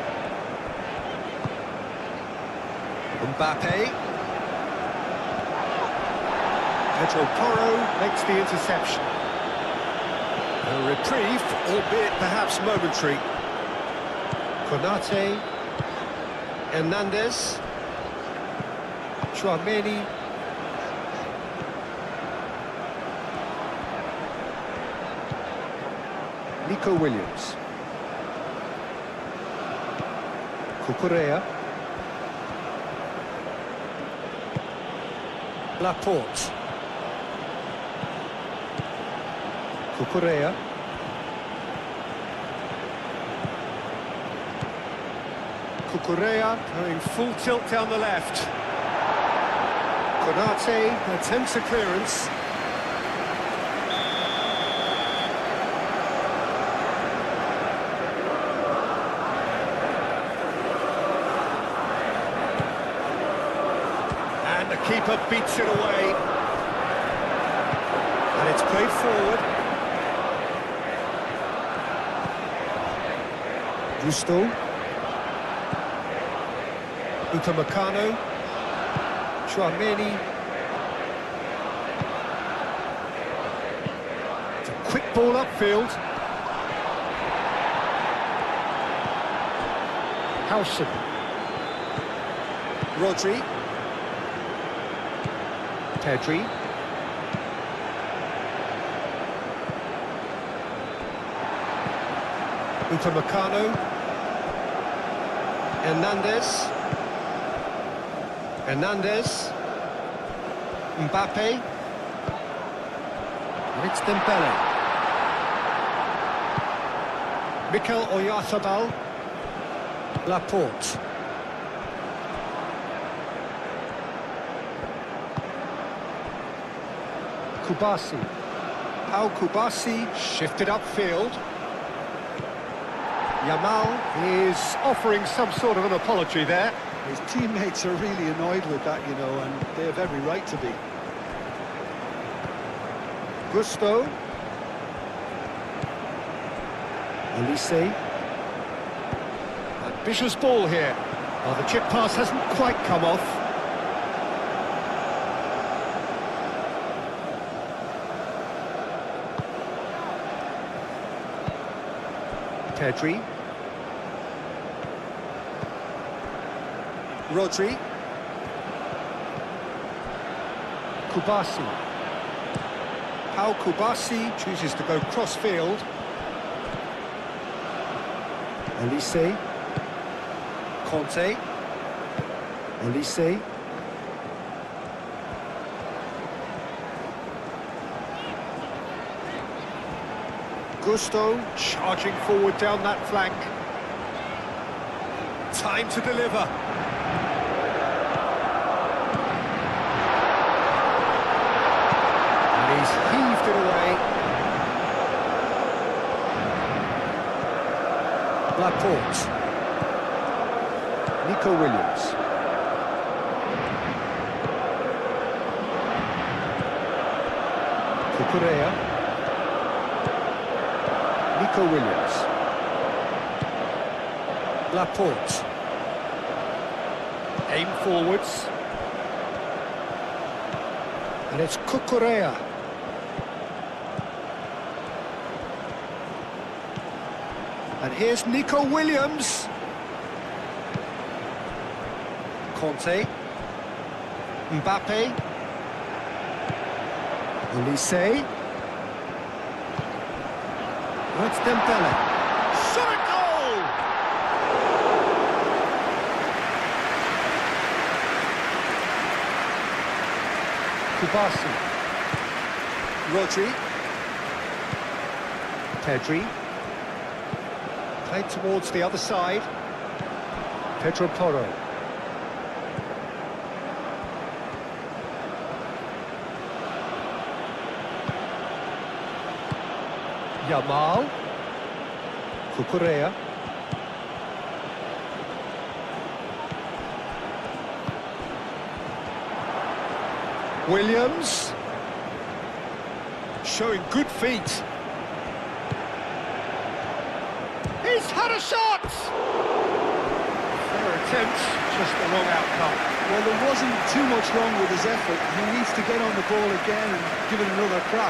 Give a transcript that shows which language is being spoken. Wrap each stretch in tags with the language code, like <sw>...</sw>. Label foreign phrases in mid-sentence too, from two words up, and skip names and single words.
<en>Mbappe. Pedro Porro makes the interception. A reprieve, albeit perhaps momentary. Konate. Hernandez. Chouameni. Nico Williams. Cucurella. Laporte. Cucurella. Cucurella going full tilt down the left. Konate attempts a clearance. And the keeper beats it away. And it's played forward. Gusto. Upamecano. Chouameni. It's a quick ball upfield. Howson. Rodri. Pedri. Upamecano. Hernandez. Hernandez. Mbappe. And it's Dembele. Mikel Oyarzabal. Laporte. Kubasi. Pau Kubasi shifted upfield. Yamal is offering some sort of an apology there. His teammates are really annoyed with that, you know, and they have every right to be. Gusto. Olise. Ambitious ball here. Oh, the chip pass hasn't quite come off. Pedri. Rodri. Kubasi. Pau Kubasi chooses to go cross-field. Olise. Conte. Olise. Gusto charging forward down that flank. Time to deliver. And he's heaved it away. Laporte. Nico Williams. Cucurella. Nico Williams. Laporte. Aim forwards. And it's Cucurella. And here's Nico Williams. Conte. Mbappe. Olise. It's Dembele. Shot a goal! Kubasi. Rodri. Pedri. Played towards the other side. Pedro Porro. Yamal. Cucurella. Williams. Showing good feet. He's had a shot! Fair attempt, just the wrong outcome. Well, there wasn't too much wrong with his effort. He needs to get on the ball again and give it another crack.</en>